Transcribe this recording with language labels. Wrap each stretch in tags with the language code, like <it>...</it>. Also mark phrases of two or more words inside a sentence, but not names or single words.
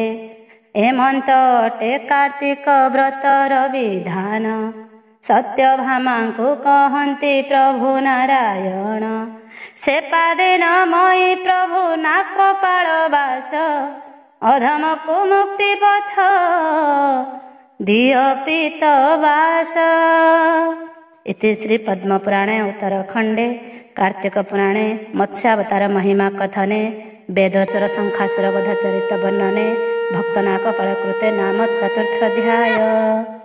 <or>ଏମନ୍ତ ଅଟେ କାର୍ତ୍ତିକ ବ୍ରତର ବିଧାନ, ସତ୍ୟଭାମାଙ୍କୁ କହନ୍ତି ପ୍ରଭୁ ନାରାୟଣ। ସେ ପାଦିନ ମଇ ପ୍ରଭୁ ନାକପାଳ ବାସ, ଅଧମକୁ ମୁକ୍ତି ପଥ ଦିଅ ପିତ ବାସ।</or> <sa>इति श्री पद्मपुराणे उत्तरखंडे कार्तिक पुराणे मत्स्यावतार महिमा कथने वेदचर शंखासुर वध चरित वर्णने भक्तनाक पाळकृते नाम चतुर्थ अध्याय।</sa>